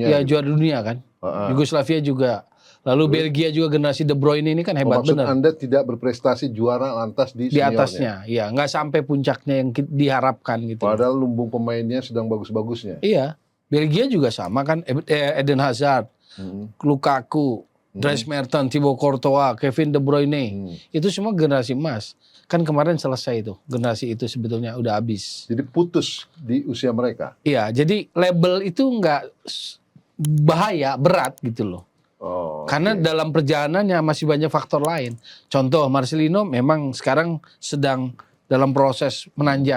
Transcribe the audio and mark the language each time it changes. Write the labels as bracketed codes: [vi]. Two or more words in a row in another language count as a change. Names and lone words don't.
[id] Ya juara dunia kan. Yugoslavia juga. Lalu Belgia juga generasi De Bruyne ini kan hebat Maksud benar. Anda tidak berprestasi juara lantas di Di seniornya? atasnya, ya nggak sampai puncaknya yang diharapkan gitu. Padahal lumbung pemainnya sedang bagus-bagusnya. Iya, Belgia juga sama kan, Eden Hazard, Lukaku, Dries Mertens, Thibaut Courtois, Kevin De Bruyne, itu semua generasi emas. Kan kemarin selesai itu, generasi itu sebetulnya udah habis. Jadi putus di usia mereka. Iya, jadi label itu nggak bahaya, berat gitu loh. Oh, Karena dalam perjalanannya masih banyak faktor lain. Contoh Marcelino memang sekarang sedang dalam proses menanjak.